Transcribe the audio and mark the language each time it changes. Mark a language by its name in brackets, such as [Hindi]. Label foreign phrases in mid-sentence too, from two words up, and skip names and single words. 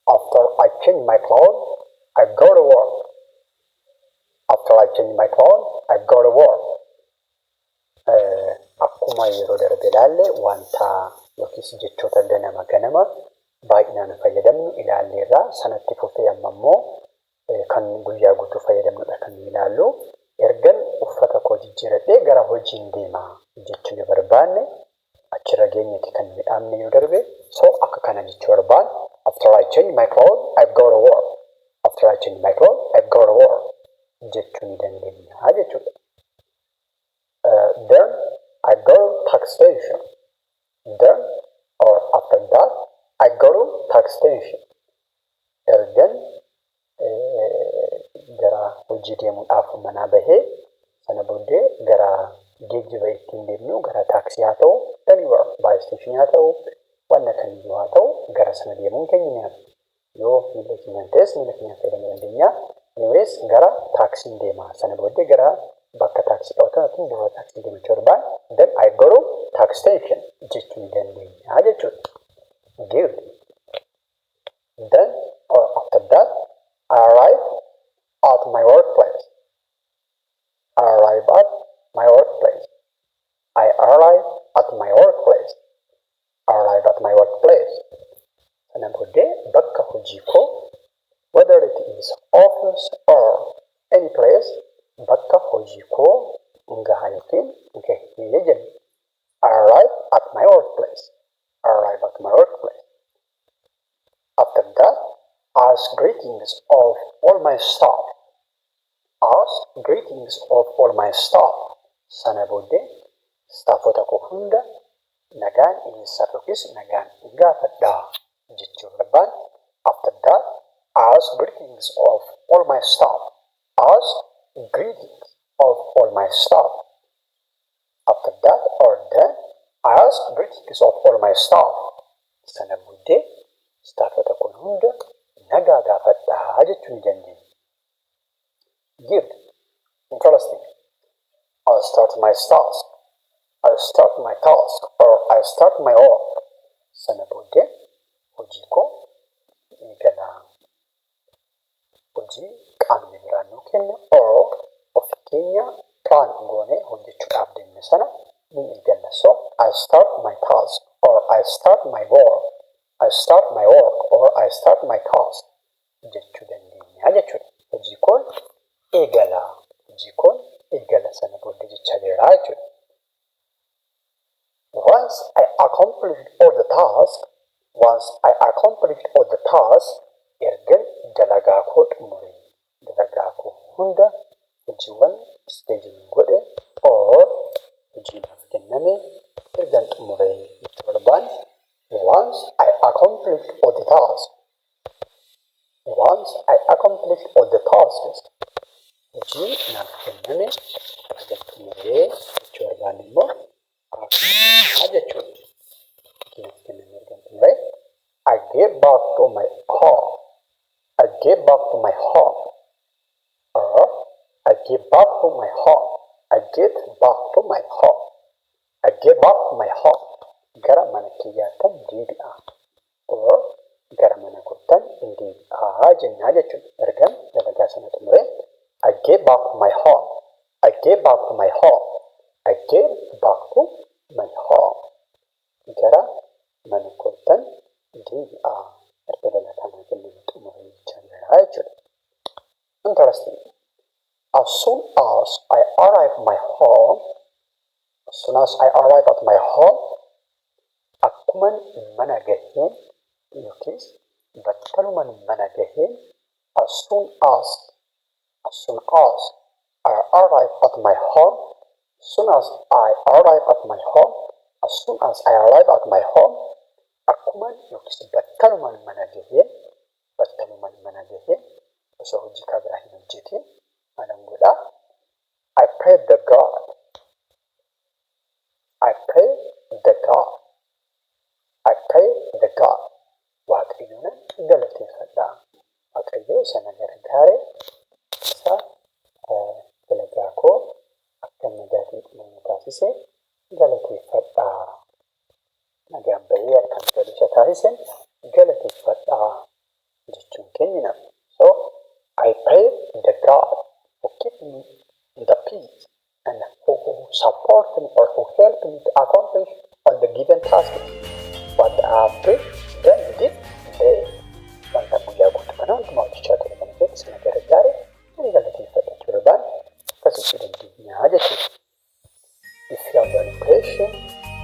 [English] After I change my clothes, I go to work. After I change my clothes, I go to work. [Oromo] Akkuma yeroo darbe ilaalle wanta yookiis jechoota ganama baay'inaan fayyadamnu ilaalleerraa sanatti fufee amma immoo kan guyyaa guutuu fayyadamnudha kan ilaallu. Ergan uffata koo jijjiiradhee gara hojiin deemaa jechuu yoo barbaanne achirra geenyeeti kan midhaamne yoo darbe so akka kana jechuu barbaanne [English] after I change my clothes, I go to work. After I change my clothes, I go to work [Oromo] jechuu ni dandeenya jechuudha. [English] Then I go to tax station. Then or after that I go to tax station. [Oromo] Ergan gara hojii deemuudhaaf manaa bahee sana booddee gara geejjiba ittiin deemnu gara taaksii haa ta'u [English] anywhere by station [Oromo] haa ta'u wanna kamiyyuu haa ta'u gara sana deemuun keenya ni hafu. Yoo miila keenyaan ta'es miila keenyaan fayyadamuu dandeenya. Anyways gara taaksiin deemaa sana booddee gara bakka taaksii dhawatan yookiin buufata taaksii deemachuu barbaanne [English] then I go to tax station [Oromo] jechuu ni dandeenya jechuudha. [English] Good. Then or after that I arrive at my workplace. I arrive at my workplace. I arrive at my workplace. I arrive at my workplace. [Oromo] Sana booddee bakka hojii koo [English] whether it is office or any place [Oromo] bakka hojii koo gahaa yookiin gahee jenna. [English] I arrive at my workplace. I arrive at my workplace. After that, ask greetings of all my staff. Ask greetings of all my staff. [Oromo] Sana booddee staafota koo hunda nagaan dhiyeessaa yookiis nagaan gaafadhaa jechuu barbaanne. [English] After that, ask greetings of all my staff. Ask greetings of all my staff. After that or then, ask greetings of all my staff. [Oromo] Sana booddee staafota koo hunda nagaa gaafadhaa jechuu ni dandeenya. [English] Good. Interesting. I'll start my task. I'll start my task or I'll start my work. [Oromo] Sana booddee hojii koo eegala. Hojii qaamni biraan nuu kenna or ofii keenya plan goonee hojjechuudhaaf deemne sana ni eegalla. [English] So I start my task or I start my work. I start my work or I start my task [Oromo] jechuu dandeenya jechuudha. Hojii koon eegala. Hojii koon eegala sana booddee jecha beeraa jechuudha. [English] Once I accomplished all the tasks, [Oromo] ergan dalagaa koo xumure. Dalagaa koo hunda hojiiwwan isteejiin godhe or hojiidhaaf kenname ergan xumure jechuu barbaanne. [English] Once I accomplished all the tasks, [Oromo] hojii naaf kenname ergan xumure jechuu barbaanne immoo jechuudha. Naaf kenname ergan xumure. [English] I get back to my home. I get back to my home. Or I get back to my home. I get back to my home. I get back to my home. [Oromo] Gara mana kiyyaattan deebi'a. Or gara mana kottan hin deebi'a jennaa jechuudha. Ergan dalagaa sana xumure. [English] I get back to my home. I get back to my home. I get back to my home. [Oromo] Gara mana kottan deebi'a. Erga dalagaa sana xumure jechuudha. [English] Interesting. As soon as I arrive at my home, [Oromo] akkuman mana gaheen yookiis battaluman mana gaheen [English] as soon as I arrive at my home, [Oromo] akkuman yookiis battaluman mana gaheen osoo hojii kaa biraa hin hojjetin malan godhaa. I pray the God. Waaqayyoon galateeffadhaa. Waaqayyo isa na gargaare isa dalagaa koo akka nagaatiin xumuru taasise galateeffadhaa. Nagaan bahee akkan galu isa taasise galateeffadhaa jechuudha. jechuun keenya. [English] So I pray the God who keep me in the peace and who support me or who help me to accomplish all the given tasks what I have done this day. [Oromo] Wanta guyyaa guutuu kana hundumaa hojjechaa ture kana keessa sana gargaare ani galateeffadha ture baan akkasii dandeenyaa jechuudha. [English] If you have an impression